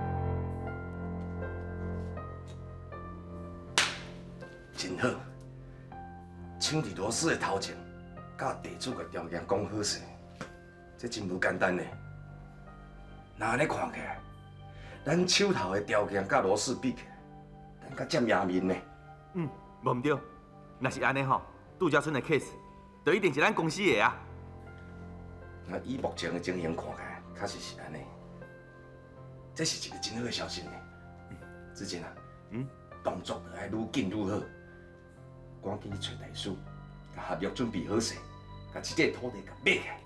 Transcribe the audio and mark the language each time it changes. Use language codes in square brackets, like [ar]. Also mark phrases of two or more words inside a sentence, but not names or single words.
[nan] 真好，抢伫罗氏的头前，甲地主个条件讲好势，这真无简单呢。那安尼看起来，咱手头的条件甲罗氏比起来，较占赢面呢。无毋对，若是安尼吼，杜家村的 case， 就一定是咱公司的啊。那以目前的情形看起来，确实是安尼。这是一个真好的消息呢。子健啊，动作就爱愈紧愈好，赶紧去找地主，甲合约准备好势，甲这块土地甲买起来。